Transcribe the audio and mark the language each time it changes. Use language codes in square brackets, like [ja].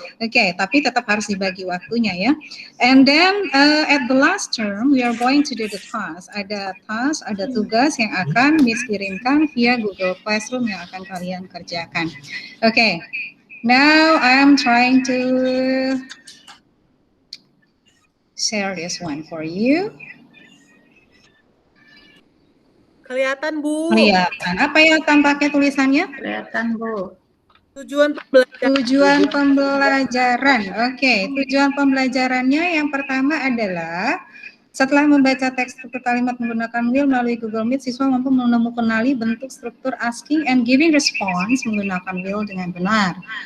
[id] Oke, tapi tetap harus dibagi waktunya ya. [en] And then at the last term we are going to do the task. [id] Ada tugas yang akan Miss kirimkan via Google Classroom yang akan kalian kerjakan. Oke. [en] Now I am trying to share this one for you. [id] Kelihatan, Bu. Kelihatan. Apa ya tampaknya tulisannya? Kelihatan, Bu. Tujuan pembelajaran. Tujuan pembelajaran. Oke, tujuan pembelajarannya yang pertama adalah setelah membaca teks struktur kalimat menggunakan will melalui Google Meet, siswa mampu mengenali bentuk struktur asking and giving response menggunakan will dengan benar.